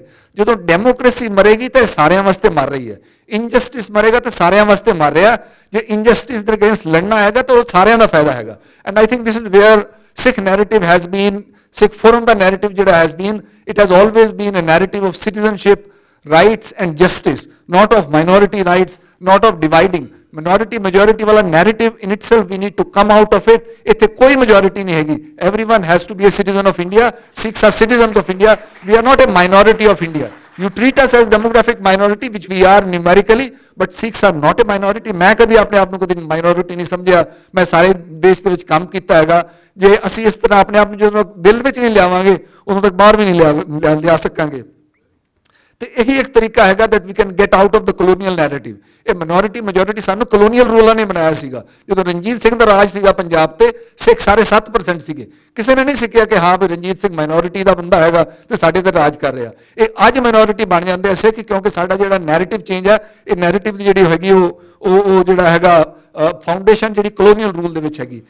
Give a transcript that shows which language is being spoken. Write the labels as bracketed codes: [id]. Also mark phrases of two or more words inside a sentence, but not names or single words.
[pa] ਜਦੋਂ ਡੈਮੋਕ੍ਰੇਸੀ ਮਰੇਗੀ ਤਾਂ ਸਾਰਿਆਂ ਵਾਸਤੇ ਮਰ ਰਹੀ ਹੈ, ਇਨਜਸਟਿਸ ਮਰੇਗਾ ਤਾਂ ਸਾਰਿਆਂ ਵਾਸਤੇ ਮਰ ਰਿਹਾ। ਜੇ ਇਨਜਸਟਿਸ ਦੇ ਅਗੇਂਸਟ ਲੜਨਾ ਹੈਗਾ ਤਾਂ ਉਹ ਸਾਰਿਆਂ ਦਾ ਫਾਇਦਾ ਹੈਗਾ। [en] And I think this is where Sikh narrative has been, [pa] ਸਿੱਖ ਫੋਰਮ ਦਾ ਨੈਰੇਟਿਵ ਜਿਹੜਾ [en] has been, it has always been a narrative of citizenship, rights and justice, not of minority rights, not of dividing. Minority majority wala narrative in itself, we need to come out of it. [pa] ਇੱਥੇ ਕੋਈ majority ਨਹੀਂ ਹੈਗੀ. [en] Everyone has to be a citizen of India. Sikhs are citizens of India. We are not a minority of India. You treat us as demographic minority, which we are numerically, but Sikhs are not a minority. [pa] ਮੈਂ ਕਦੀ ਆਪਣੇ ਆਪ ਨੂੰ ਕਦੀ minority ਨਹੀਂ ਸਮਝਿਆ। ਮੈਂ ਸਾਰੇ ਦੇਸ਼ ਦੇ ਵਿੱਚ ਕੰਮ ਕੀਤਾ ਹੈਗਾ। ਜੇ ਅਸੀਂ ਇਸ ਤਰ੍ਹਾਂ ਆਪਣੇ ਆਪ ਨੂੰ ਜਦੋਂ ਦਿਲ ਵਿੱਚ ਨਹੀਂ ਲਿਆਵਾਂਗੇ, ਉਦੋਂ ਤੱਕ ਬਾਹਰ ਵੀ ਨਹੀਂ ਲਿਆ ਸਕਾਂਗੇ। ਤੇ ਇਹੀ ਇੱਕ ਤਰੀਕਾ ਹੈਗਾ [en] that we can get out of the colonial narrative. [pa] ਇਹ [en] minority majority [pa] ਸਾਨੂੰ colonial ਰੂਲਰਾਂ ਨੇ ਬਣਾਇਆ ਸੀਗਾ। ਜਦੋਂ ਰਣਜੀਤ ਸਿੰਘ ਦਾ ਰਾਜ ਸੀਗਾ ਪੰਜਾਬ ਤੇ, ਸਿੱਖ ਸਾਰੇ 7% ਸੀਗੇ। ਕਿਸੇ ਨੇ ਨਹੀਂ ਸਿੱਖਿਆ ਕਿ ਹਾਂ ਵੀ ਰਣਜੀਤ ਸਿੰਘ ਮਾਈਨੋਰਿਟੀ ਦਾ ਬੰਦਾ ਹੈਗਾ ਤੇ ਸਾਡੇ ਤੇ ਰਾਜ ਕਰ ਰਿਹਾ। ਇਹ ਅੱਜ ਮਾਈਨੋਰਿਟੀ ਬਣ ਜਾਂਦੇ ਆ ਸਿੱਖ, ਕਿਉਂਕਿ ਸਾਡਾ ਜਿਹੜਾ [en] narrative change [pa] ਹੈ, ਇਹ ਨੈਰੇਟਿਵ ਦੀ ਜਿਹੜੀ ਹੈਗੀ ਉਹ ਜਿਹੜਾ ਹੈਗਾ ਫਾਊਂਡੇਸ਼ਨ ਜਿਹੜੀ [en] colonial rule [pa] ਦੇ ਵਿੱਚ ਹੈਗੀ।